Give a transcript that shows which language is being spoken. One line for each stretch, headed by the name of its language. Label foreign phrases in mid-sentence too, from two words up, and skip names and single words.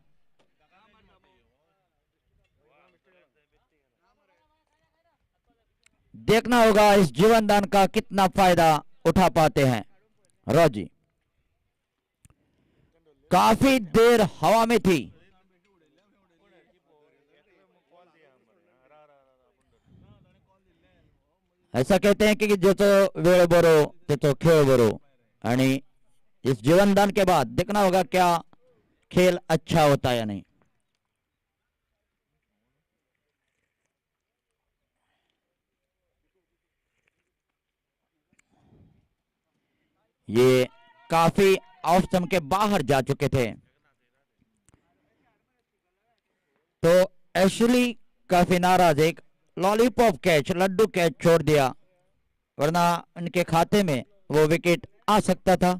Hindi: देखना होगा इस जीवन दान का कितना फायदा उठा पाते हैं रॉजी। काफी देर हवा में थी। ऐसा कहते हैं कि
Konkani: जो तो वेळ बरो ते तो खेळ बरो,
Hindi: यानी इस जीवनदान के बाद देखना होगा क्या खेल अच्छा होता है या नहीं। ये काफी
English: off stump
Hindi: के बाहर जा चुके थे, तो एशली काफी नाराज, एक
English: lollipop catch,
Hindi: लड्डू कैच छोड़ दिया, वरना उनके खाते में वो विकेट आ सकता था।